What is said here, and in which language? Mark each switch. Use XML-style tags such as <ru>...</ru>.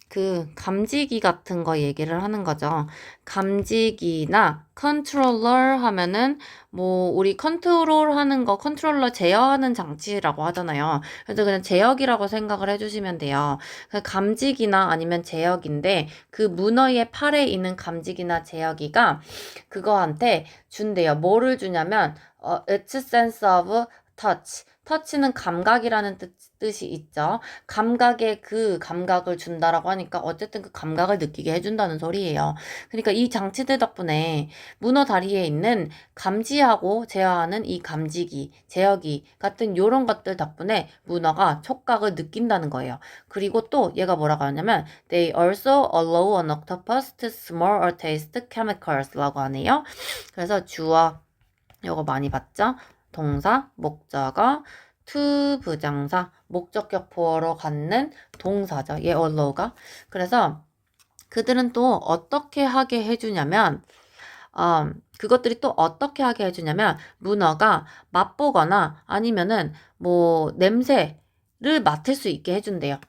<ko>그 감지기 같은 거 얘기를 하는 거죠. 감지기나 컨트롤러 하면은 뭐 우리 컨트롤하는 거 컨트롤러 제어하는 장치라고 하잖아요. 그래서 그냥 제어기라고 생각을 해주시면 돼요. 그 감지기나 아니면 제어기인데 그 문어의 팔에 있는 감지기나 제어기가 그거한테 준대요. 뭐를 주냐면</ko> <en>it's sense of touch.</en> <ko>터치는 감각이라는 뜻이 있죠. 감각에 그 감각을 준다라고 하니까 어쨌든 그 감각을 느끼게 해준다는 소리예요. 그러니까 이 장치들 덕분에 문어 다리에 있는 감지하고 제어하는 이 감지기, 제어기 같은 요런 것들 덕분에 문어가 촉각을 느낀다는 거예요. 그리고 또 얘가 뭐라고 하냐면</ko> <en>They also allow an octopus to smell or taste chemicals</en> <ko>라고 하네요. 그래서 주어 요거 많이 봤죠? 동사, 목적어, to 부정사, 목적격 보어로 갖는 동사죠. 얘 allow가. 그래서 그들은 또 어떻게 하게 해주냐면 그것들이 또 어떻게 하게 해주냐면 문어가 맛보거나 아니면은 뭐 냄새를 맡을 수 있게 해준대요.</ko>